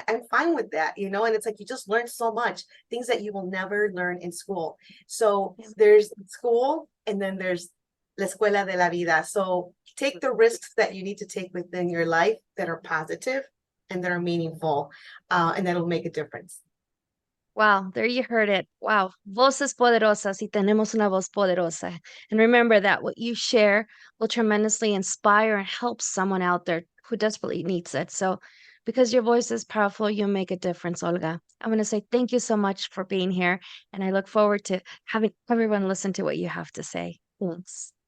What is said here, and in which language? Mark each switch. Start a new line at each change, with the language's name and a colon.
English: I'm fine with that, you know, and it's like you just learn so much, things that you will never learn in school. So Yeah. there's school and then there's
Spanish: la escuela de la vida.
English: So take the risks that you need to take within your life that are positive and that are meaningful, and that'll make a difference. Wow, there you heard it.
Spanish: Wow, voces poderosas y tenemos una voz poderosa.
English: And remember that what you share will tremendously inspire and help someone out there who desperately needs it. So, because your voice is powerful, you'll make a difference, Olga. I'm going to say thank you so much for being here. And I look forward to having everyone listen to what you have to say. Thanks.